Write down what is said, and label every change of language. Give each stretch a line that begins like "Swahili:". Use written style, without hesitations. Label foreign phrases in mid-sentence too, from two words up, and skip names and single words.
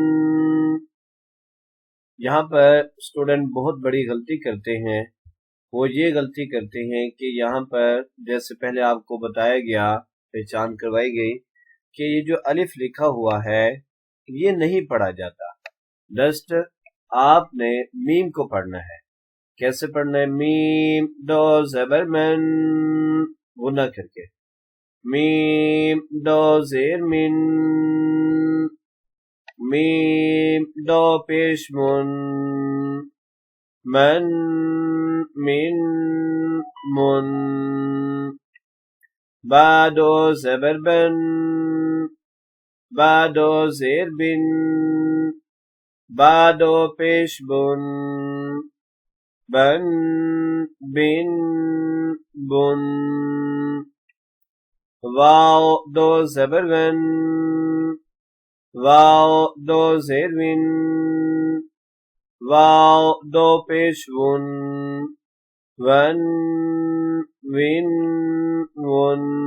Urdu: یہاں پر اسٹوڈنٹ بہت بڑی غلطی کرتے ہیں، وہ یہ غلطی کرتے ہیں کہ یہاں پر جیسے پہلے آپ کو بتایا گیا، پہچان کروائی گئی کہ یہ جو الف لکھا ہوا ہے یہ نہیں پڑھا جاتا، جسٹ آپ نے میم کو پڑھنا ہے۔ کیسے پڑھنا ہے؟ میم دو زبر من، غنہ کر کے، میم دو زیر من، میم دو پیش من، من من من، با دو زبر بن، با دو زیر بن، با دو پیش بن، بن بن بن، واو دو زبر ون، واو دو زیر ون، واو دو پیش ون، ون ون ون،